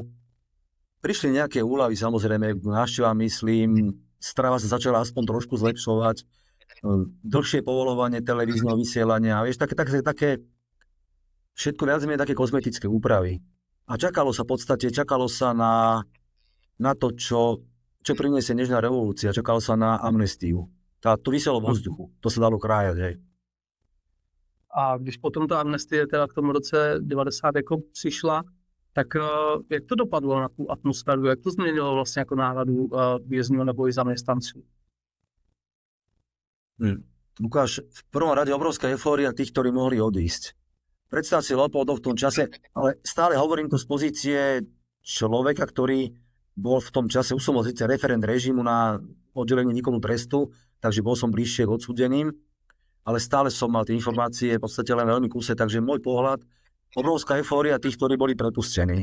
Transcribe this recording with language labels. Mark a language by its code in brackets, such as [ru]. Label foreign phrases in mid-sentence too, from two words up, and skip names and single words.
[sk] Prišli nejaké úľavy, samozrejme, návšteva, myslím, strava sa začala aspoň trošku zlepšovať, dlhšie povolovanie televízneho vysielania, vieš, také všetko viac menej také kozmetické úpravy. A čakalo sa na to, čo priniesie nežná revolúcia, čakalo sa na amnestiu. To viselo vo vzduchu, to sa dalo krájať, hej. [cs] A když potom ta amnestie teda v tom roce 90 jako přišla, tak jak to dopadlo na tu atmosféru, jak to změnilo vlastně jako náladu vězňů nebo i zaměstnanců? [sk] Lukáš, v prvom rade obrovská eufória tých, ktorí mohli odísť. Predstav si Leopoldov v tom čase, ale stále hovorím to z pozície človeka, ktorý bol v tom čase, už som bol síce referent režimu na oddelenie výkonu trestu, takže bol som bližšie k odsúdeným, ale stále som mal tie informácie v podstate len veľmi kúse, takže môj pohľad, obrovská eufória tých, ktorí boli prepustení.